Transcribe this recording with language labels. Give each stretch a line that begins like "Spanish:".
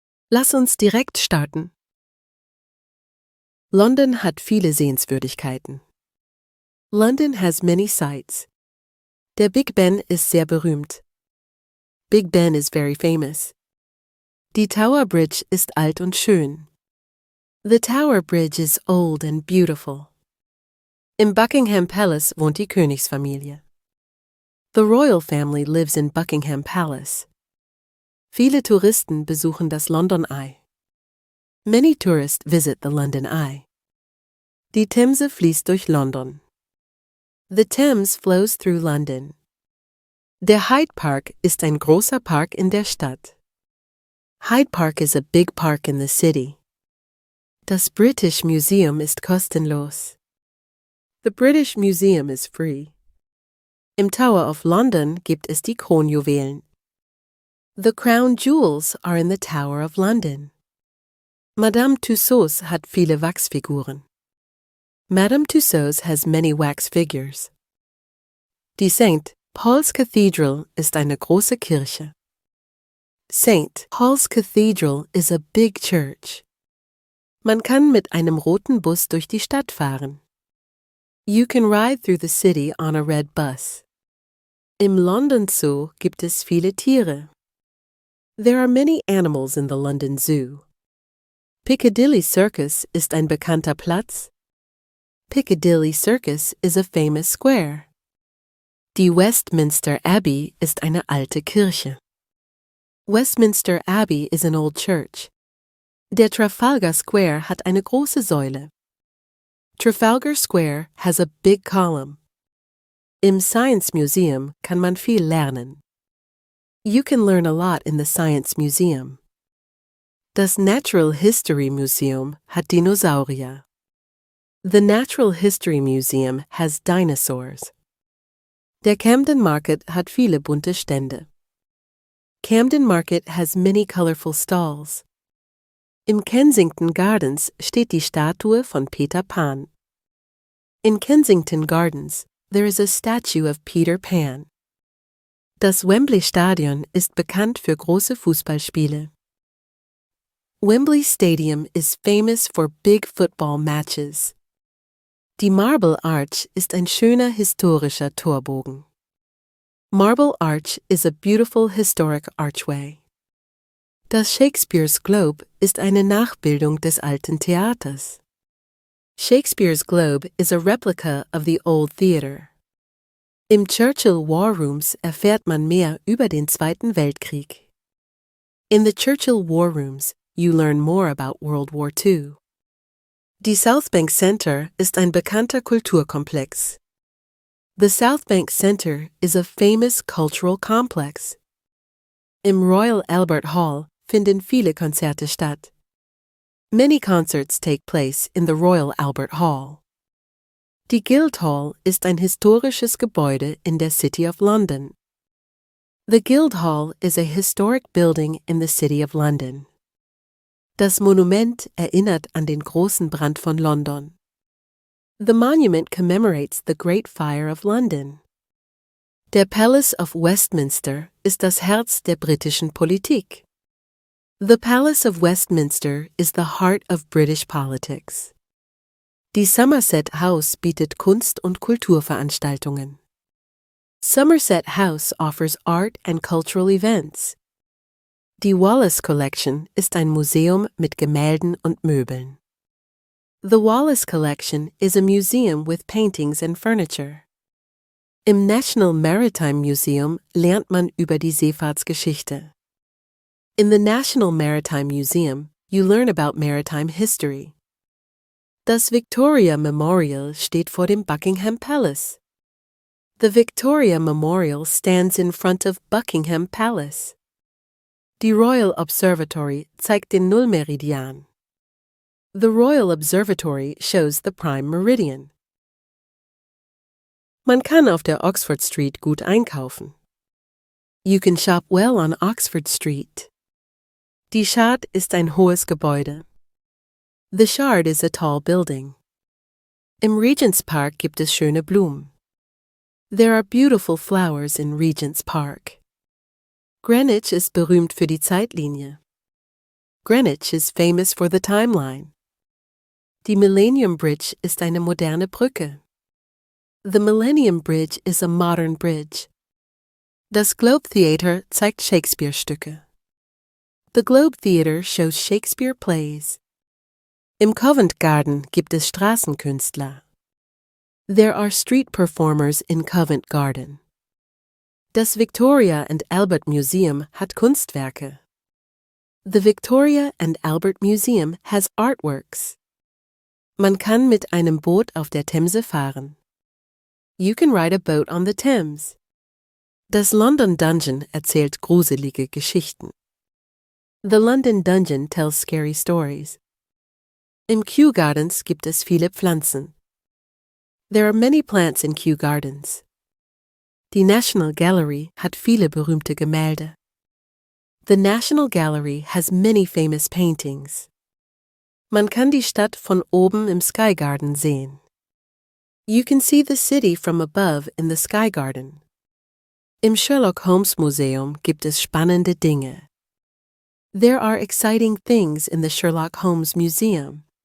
German: Lass uns direkt starten. London hat viele Sehenswürdigkeiten.
English: London has many sights.
German: Der Big Ben ist sehr berühmt.
English: Big Ben is very famous.
German: Die Tower Bridge ist alt und schön.
English: The Tower Bridge is old and beautiful.
German: Im Buckingham Palace wohnt die Königsfamilie.
English: The royal family lives in Buckingham Palace.
German: Viele Touristen besuchen das London Eye.
English: Many tourists visit the London Eye.
German: Die Themse fließt durch London.
English: The Thames flows through London.
German: Der Hyde Park ist ein großer Park in der Stadt.
English: Hyde Park is a big park in the city.
German: Das British Museum ist kostenlos.
English: The British Museum is free.
German: Im Tower of London gibt es die Kronjuwelen.
English: The crown jewels are in the Tower of London.
German: Madame Tussauds hat viele Wachsfiguren.
English: Madame Tussauds has many wax figures.
German: Die St. Paul's Cathedral ist eine große Kirche.
English: St. Paul's Cathedral is a big church.
German: Man kann mit einem roten Bus durch die Stadt fahren.
English: You can ride through the city on a red bus.
German: Im London Zoo gibt es viele Tiere.
English: There are many animals in the London Zoo.
German: Piccadilly Circus ist ein bekannter Platz.
English: Piccadilly Circus is a famous square.
German: Die Westminster Abbey ist eine alte Kirche.
English: Westminster Abbey is an old church.
German: Der Trafalgar Square hat eine große Säule.
English: Trafalgar Square has a big column.
German: Im Science Museum kann man viel lernen.
English: You can learn a lot in the Science Museum.
German: Das Natural History Museum hat Dinosaurier.
English: The Natural History Museum has dinosaurs.
German: Der Camden Market hat viele bunte Stände.
English: Camden Market has many colorful stalls.
German: Im Kensington Gardens steht die Statue von Peter Pan.
English: In Kensington Gardens, there is a statue of Peter Pan.
German: Das Wembley Stadion ist bekannt für große Fußballspiele.
English: Wembley Stadium is famous for big football matches.
German: Die Marble Arch ist ein schöner historischer Torbogen.
English: Marble Arch is a beautiful historic archway.
German: Das Shakespeare's Globe ist eine Nachbildung des alten Theaters.
English: Shakespeare's Globe is a replica of the old theater.
German: Im Churchill War Rooms erfährt man mehr über den Zweiten Weltkrieg.
English: In the Churchill War Rooms, you learn more about World War II.
German: Die South Bank Center ist ein bekannter Kulturkomplex.
English: The South Bank Center is a famous cultural complex.
German: Im Royal Albert Hall finden viele Konzerte statt.
English: Many concerts take place in the Royal Albert Hall.
German: Die Guildhall ist ein historisches Gebäude in der City of London.
English: The Guildhall is a historic building in the City of London.
German: Das Monument erinnert an den großen Brand von London.
English: The monument commemorates the Great Fire of London.
German: Der Palace of Westminster ist das Herz der britischen Politik.
English: The Palace of Westminster is the heart of British politics.
German: Die Somerset House bietet Kunst- und Kulturveranstaltungen.
English: Somerset House offers art and cultural events.
German: Die Wallace Collection ist ein Museum mit Gemälden und Möbeln.
English: The Wallace Collection is a museum with paintings and furniture.
German: Im National Maritime Museum lernt man über die Seefahrtsgeschichte.
English: In the National Maritime Museum, you learn about maritime history.
German: Das Victoria Memorial steht vor dem Buckingham Palace.
English: The Victoria Memorial stands in front of Buckingham Palace.
German: Die Royal Observatory zeigt den Nullmeridian.
English: The Royal Observatory shows the prime meridian.
German: Man kann auf der Oxford Street gut einkaufen.
English: You can shop well on Oxford Street.
German: Die Shard ist ein hohes Gebäude.
English: The Shard is a tall building.
German: Im Regenspark gibt es schöne Blumen.
English: There are beautiful flowers in Regent's Park.
German: Greenwich ist berühmt für die Zeitlinie.
English: Greenwich is famous for the timeline.
German: Die Millennium Bridge ist eine moderne Brücke.
English: The Millennium Bridge is a modern bridge.
German: Das Globe Theatre zeigt Shakespeare-Stücke.
English: The Globe Theatre shows Shakespeare plays.
German: Im Covent Garden gibt es Straßenkünstler.
English: There are street performers in Covent Garden.
German: Das Victoria and Albert Museum hat Kunstwerke.
English: The Victoria and Albert Museum has artworks.
German: Man kann mit einem Boot auf der Themse fahren.
English: You can ride a boat on the Thames.
German: Das London Dungeon erzählt gruselige Geschichten.
English: The London Dungeon tells scary stories.
German: Im Kew Gardens gibt es viele Pflanzen.
English: There are many plants in Kew Gardens.
German: Die National Gallery hat viele berühmte Gemälde.
English: The National Gallery has many famous paintings.
German: Man kann die Stadt von oben im Sky Garden sehen.
English: You can see the city from above in the Sky Garden.
German: Im Sherlock Holmes Museum gibt es spannende Dinge.
English: There are exciting things in the Sherlock Holmes Museum.